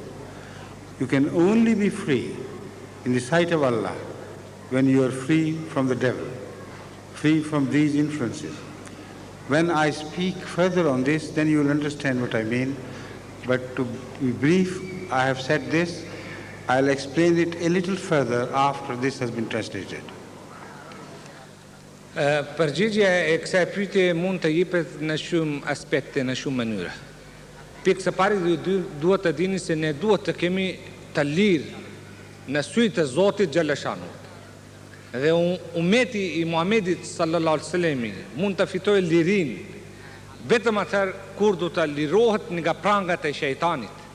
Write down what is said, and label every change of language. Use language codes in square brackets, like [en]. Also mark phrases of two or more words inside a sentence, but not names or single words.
[en] You can only be free in the sight of Allah when you are free from the devil, free from these influences. When I speak further on this, then you will understand what I mean. But to be brief, I have said this. I'll explain it a little further after this has been translated. [sq] Përgjigja e kësaj pyetje mund të jepet në shumë aspekte, në shumë mënyra. Pikë së pari duhet të dini se ne duhet të kemi të lirë në sytë të Zotit Xhaleshanu. Dhe ummeti i Muhamedit [ar] sallallahu alaihi wasallam [sq] mund të fitojë lirinë vetëm atëherë kur do të lirohet nga prangat e shejtanit.